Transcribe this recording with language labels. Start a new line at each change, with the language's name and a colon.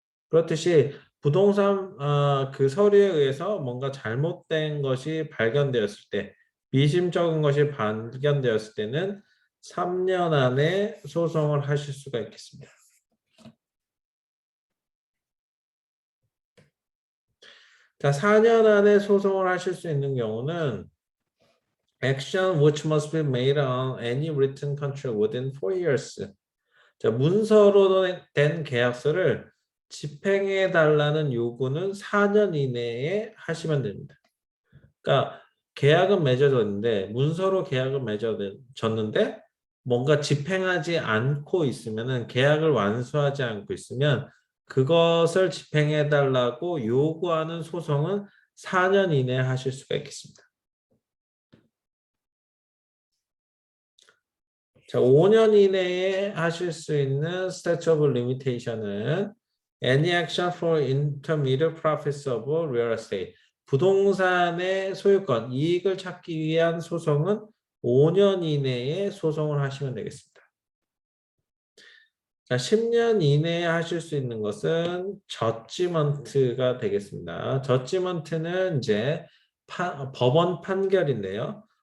Korean: 그렇듯이 부동산 그 서류에 의해서 뭔가 잘못된 것이 발견되었을 때, 미심쩍은 것이 발견되었을 때는 3년 안에 소송을 하실 수가 있겠습니다. 자, 4년 안에 소송을 하실 수 있는 경우는
English: action which must be made on any written contract within 4 years.
Korean: 자, 문서로 된 계약서를 집행해 달라는 요구는 4년 이내에 하시면 됩니다. 그러니까 계약은 맺어졌는데 문서로 계약은 맺어졌는데 뭔가 집행하지 않고 있으면은 계약을 완수하지 않고 있으면 그것을 집행해 달라고 요구하는 소송은 4년 이내에 하실 수가 있겠습니다. 자, 5년 이내에 하실 수 있는
English: statute of limitation은 any action for intermediate profits of real estate.
Korean: 부동산의 소유권, 이익을 찾기 위한 소송은 5년 이내에 소송을 하시면 되겠습니다. 자, 10년 이내에 하실 수 있는 것은 저지먼트가 되겠습니다. 저지먼트는 이제 법원 판결인데요.